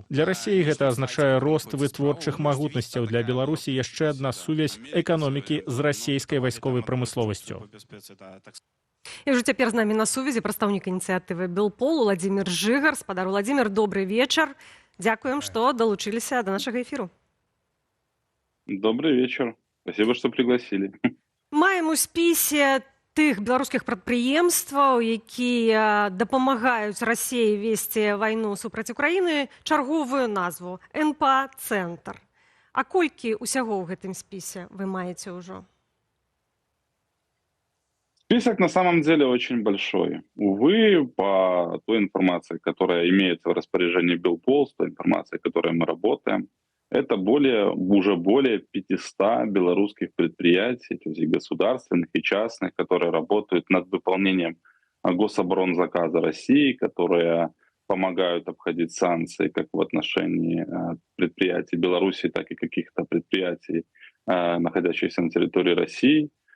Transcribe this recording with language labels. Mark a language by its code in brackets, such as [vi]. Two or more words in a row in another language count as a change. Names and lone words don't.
[be] Для Расіі гэта азначае рост вытворчых магутнасцяў. Для Беларусі яшчэ адна сувязь эканомікі з расійскай вайсковай прамысловасцю. І ўжо цяпер з намі на сувязі прадстаўнік ініцыятывы Белпол Уладзімір Жыгар. Спадар Уладзімір, добрый вечар. Дзякуем, што далучыліся да нашага эфіру. [ru] Добрый вечер. Спасибо, что пригласили. [be] Маем у спісе тых беларускіх прадпрыемстваў, якія дапамагаюць Расіі весці вайну супраць Украіны, чарговую назву НПА-цэнтр. А колькі ўсяго ў гэтым спісе вы маеце ўжо? [ru] Список на самом деле очень большой. Увы, по той информации, которая имеется в распоряжении Белпол, с той информацией, которой мы работаем, это уже более 500 белорусских предприятий, то есть и государственных, и частных, которые работают над выполнением гособоронзаказа России, которые помогают обходить санкции как в отношении предприятий Беларуси, так и каких-то предприятий, находящихся на территории России.